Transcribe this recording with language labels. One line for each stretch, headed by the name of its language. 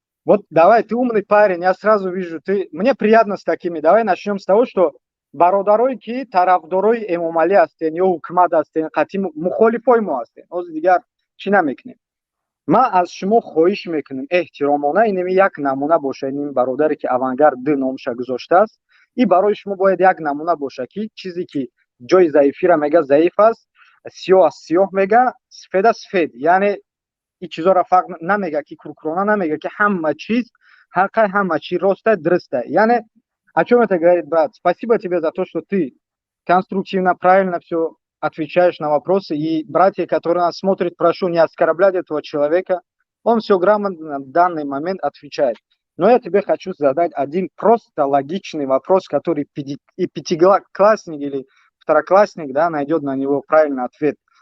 Russian: Вот давай, ты умный парень, я сразу вижу, мне приятно с такими. Давай начнем с того, что
Tajik: бародарое ки тарафдорои Эмомалӣ ҳастен ё ҳукумат ҳастен қатъи мухолифои мо ҳастен. ҳозир дигар чӣ намекунем. ман аз шумо хоҳиш мекунам эҳтиромона инами як намуна боша. Ин бародаре ки Авангард номаша гузоштааст, ин барои шумо бояд як намуна боша ки чизе ки ҷои заифира мега заиф аст, сиёҳ аст сиёҳ мега, сфеда сфед. яъне ин чизора фарқ намега ки куркурона намега ки ҳама чиз ҳақqa, ҳама чиз роста, дурста.
Russian: Яъне о чём это говорит, брат? Спасибо тебе за то, что ты конструктивно, правильно все отвечаешь на вопросы. И братья, которые нас смотрят, прошу не оскорблять этого человека. Он все грамотно в данный момент отвечает. Но я тебе хочу задать один просто логичный вопрос, который и пятиклассник или второклассник, да, найдет на него правильный ответ.